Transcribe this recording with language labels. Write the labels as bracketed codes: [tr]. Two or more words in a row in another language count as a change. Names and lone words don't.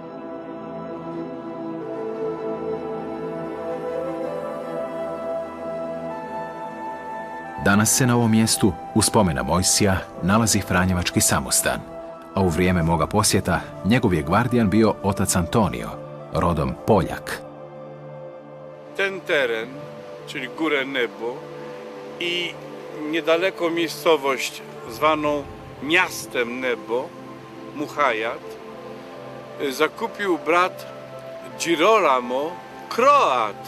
[hr] Danas se na ovom mjestu, u spomena Mojsija, nalazi Franjevački samostan, a u vrijeme moga posjeta njegov je gvardijan bio otac Antonio, rodom Poljak. [pl] Ten teren, czyli Górę Nebo i niedaleko miejscowość zwaną miastem Nebo, Muhajat, zakupił brat Girolamo Kroat.